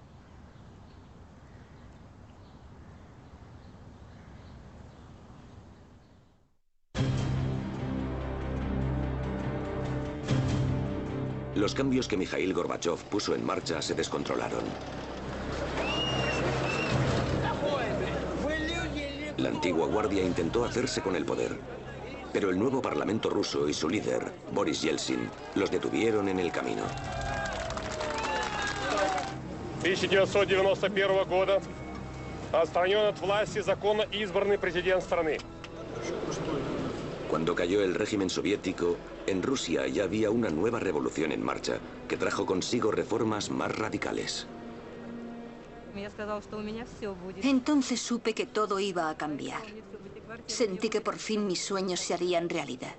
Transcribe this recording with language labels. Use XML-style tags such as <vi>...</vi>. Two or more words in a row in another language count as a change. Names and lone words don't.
<es>Los cambios que Mikhail Gorbachev puso en marcha se descontrolaron. La antigua guardia intentó hacerse con el poder, pero el nuevo parlamento ruso y su líder, Boris Yeltsin, los detuvieron en el camino.</es> <ru>1991 года Отстранен от власти законно избранный президент страны.</ru> <es>Cuando cayó el régimen soviético, en Rusia ya había una nueva revolución en marcha que trajo consigo reformas más radicales. Entonces supe que todo iba a cambiar. Sentí que por fin mis sueños se harían realidad.</es>